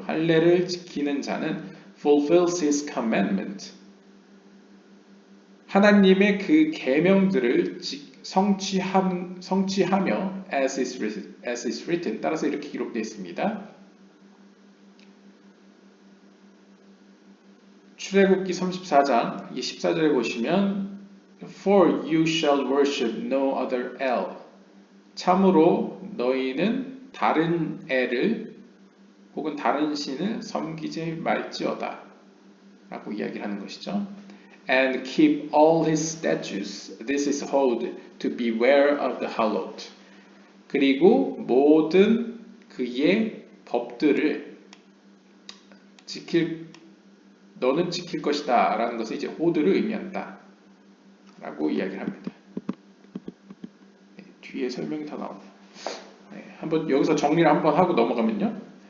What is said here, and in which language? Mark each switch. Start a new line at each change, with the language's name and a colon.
Korean: 할례를 지키는 자는
English: fulfills his commandment.
Korean: 하나님의 그 계명들을 성취하며
English: as is written,
Korean: 따라서 이렇게 기록되어 있습니다. 출애굽기 34장 14절에 보시면
English: For you shall worship no other el.
Korean: 참으로 너희는 다른 엘을 혹은 다른 신을 섬기지 말지어다 라고 이야기를 하는 것이죠.
English: And keep all his statutes. This is hold to beware of the hallowed.
Korean: 그리고 모든 그의 법들을 너는 지킬 것이다 라는 것을 이제 호드를 의미한다 라고 이야기를 합니다. 네, 뒤에 설명이 더 나오네요. 네, 한번 여기서 정리를 한번 하고 넘어가면요.